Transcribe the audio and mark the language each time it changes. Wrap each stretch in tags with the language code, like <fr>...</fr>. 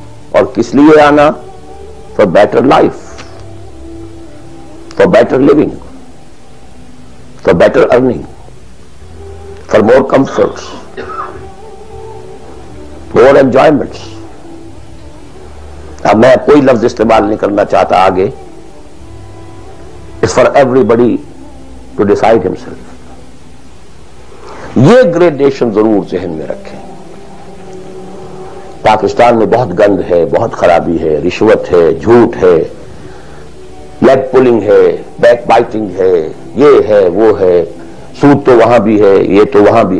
<ur>اور کس لیے آنا؟</ur> <en>For better life, for better living, for better earning, for more comforts, more enjoyments.</en> <ur>اب میں کوئی لفظ استعمال نہیں کرنا چاہتا آگے.</ur> <en>It's for everybody to decide himself.</en> <ur>یہ گریڈیشن ضرور ذہن میں رکھیں. پاکستان میں بہت گند ہے، بہت خرابی ہے، رشوت ہے، جھوٹ ہے، لیگ پولنگ ہے، بیک بائٹنگ ہے، یہ ہے وہ ہے، سود تو وہاں بھی ہے، یہ تو وہاں بھی.</ur>